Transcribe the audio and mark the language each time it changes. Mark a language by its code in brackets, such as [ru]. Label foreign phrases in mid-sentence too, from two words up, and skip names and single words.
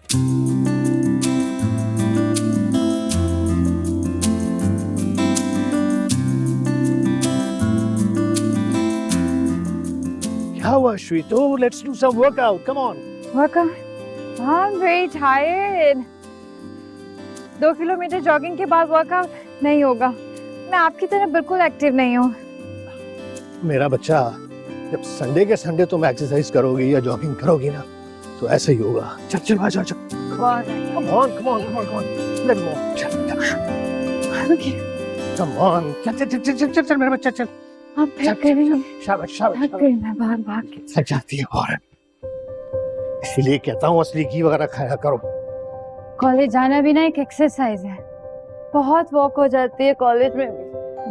[hi] क्या हुआ श्वेत? [en] Oh, let's do some workout. Come on. Workout? I'm very tired. [hi] 2 किलोमीटर जॉगिंग के बाद वर्कआउट नहीं होगा। मैं आपकी तरह बिल्कुल एक्टिव नहीं हूँ। मेरा बच्चा, जब संडे के संडे तुम एक्सरसाइज करोगी या जॉगिंग करोगी ना, तो ऐसा ही होगा। चल चल आ जा चल। [en] Come on, come on, come on, come on. Let me go. [hi] चल चल। [en] Okay. Come on. [hi] चल चल चल चल चल चल मेरा बच्चा चल। आप थक गए हैं। शाबाश शाबाश। थक गई मैं भाग के। थक जाती है औरत। इसीलिए कहता हूँ असली घी वगैरह खाया करो। कॉलेज जाना भी ना एक एक्सरसाइज है। बहुत वॉक हो जाती है कॉलेज में।